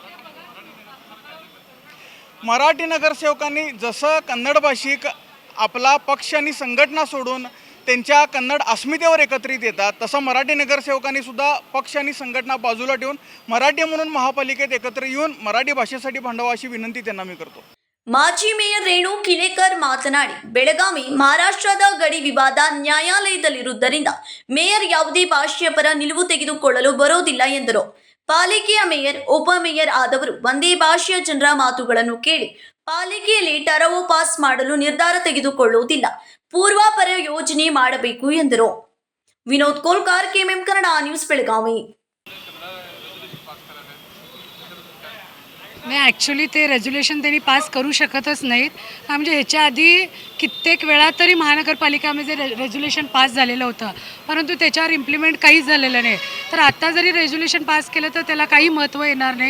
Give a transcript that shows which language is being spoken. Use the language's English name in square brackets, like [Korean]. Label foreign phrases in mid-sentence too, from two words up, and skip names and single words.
[Marathi] मराठी नगरसेवकांनी जसं कन्नड भाषिक आपला पक्ष आणि संघटना सोडून त्यांच्या कन्नड अस्मितेवर एकत्रित येतात, तसं मराठी नगरसेवकांनी सुद्धा पक्ष आणि संघटना बाजूला ठेवून मराठी म्हणून महापालिकेत एकत्र येऊन मराठी भाषेसाठी भांडावं अशी विनंती त्यांना मी करतो. [Kannada] ಮಾಜಿ ಮೇಯರ್ ರೇಣು ಕಿಲೇಕರ್ ಮಾತನಾಡಿ, ಬೆಳಗಾವಿ ಮಹಾರಾಷ್ಟ್ರದ ಗಡಿ ವಿವಾದ ನ್ಯಾಯಾಲಯದಲ್ಲಿರುವುದರಿಂದ ಮೇಯರ್ ಯಾವುದೇ ಭಾಷೆಯ ಪರ ನಿಲುವು ತೆಗೆದುಕೊಳ್ಳಲು ಬರೋದಿಲ್ಲ ಎಂದರು. ಪಾಲಿಕೆಯ ಮೇಯರ್, ಉಪಮೇಯರ್ ಆದವರು ಒಂದೇ ಭಾಷೆಯ ಜನರ ಮಾತುಗಳನ್ನು ಕೇಳಿ ಪಾಲಿಕೆಯಲ್ಲಿ ಟರವು ಪಾಸ್ ಮಾಡಲು ನಿರ್ಧಾರ ತೆಗೆದುಕೊಳ್ಳುವುದಿಲ್ಲ, ಪೂರ್ವಾಪರ ಯೋಜನೆ ಮಾಡಬೇಕು ಎಂದರು. ವಿನೋದ್ ಕೋಲ್ಕಾರ್, ಕೆಎಂಎಂ ಕನ್ನಡ ನ್ಯೂಸ್, ಬೆಳಗಾವಿ. [Marathi] नाही, ॲक्च्युली ते रेझोल्युशन त्यांनी पास करू शकतच नाहीत. म्हणजे ह्याच्या आधी कित्येक वेळा तरी महानगरपालिकामध्ये रेझोल्युशन पास झालेलं होतं, परंतु त्याच्यावर इम्प्लिमेंट काहीच झालेलं नाही. तर आत्ता जरी रेझोल्युशन पास केलं तर त्याला काही महत्त्व येणार नाही.